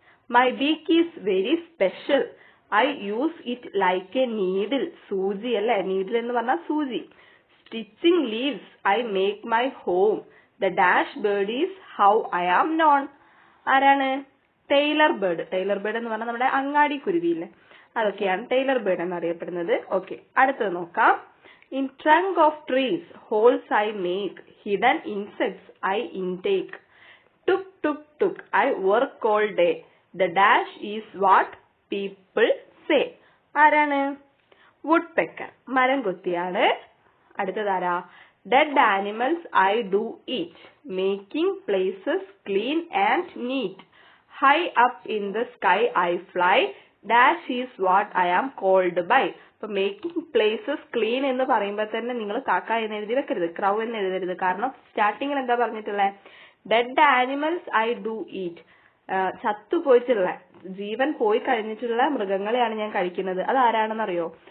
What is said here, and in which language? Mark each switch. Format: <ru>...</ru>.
<en>my beak is very special, I use it like a needle,</en> <ml>സൂചി അല്ലെ? Needle എന്ന് പറഞ്ഞാൽ സൂചി.</ml> <en>Stitching leaves I make my home, the dash bird is how I am known. ആരാണ്? Tailor bird.</en> <ml>Taylor bird എന്ന് പറഞ്ഞാൽ നമ്മുടെ അങ്ങാടി കുരുവിയില്ലേ? അതൊക്കെയാണ് ടൈലർ ബേർഡ് എന്നറിയപ്പെടുന്നത്. ഓക്കെ, അടുത്തത് നോക്കാം.</ml> <en>In trunk of trees, holes I make, hidden insects I intake. Tuk tuk tuk, I work all day. The dash is what people say.</en> <ml>ആരാണ്? woodpecker, മരം കൊത്തിയാണ്. അടുത്തതാരാ?</ml> <en>dead animals I do eat, making places clean and neat. High up in the sky I fly, dash is what I am called by.</en> <ml>ഇപ്പൊ making places clean എന്ന് പറയുമ്പോൾ തന്നെ നിങ്ങൾ കാക്ക എന്ന് എഴുതി വെക്കരുത്, ക്രൗ എന്ന് എഴുതരുത്. കാരണം സ്റ്റാർട്ടിങ്ങിൽ എന്താ പറഞ്ഞിട്ടുള്ളത്?</ml> <en>dead animals I do eat,</en> <ml>ചത്തുപോയിട്ടുള്ള, ജീവൻ പോയി കഴിഞ്ഞിട്ടുള്ള മൃഗങ്ങളെയാണ് ഞാൻ കഴിക്കുന്നത്. അത് ആരാണെന്ന് അറിയോ?</ml>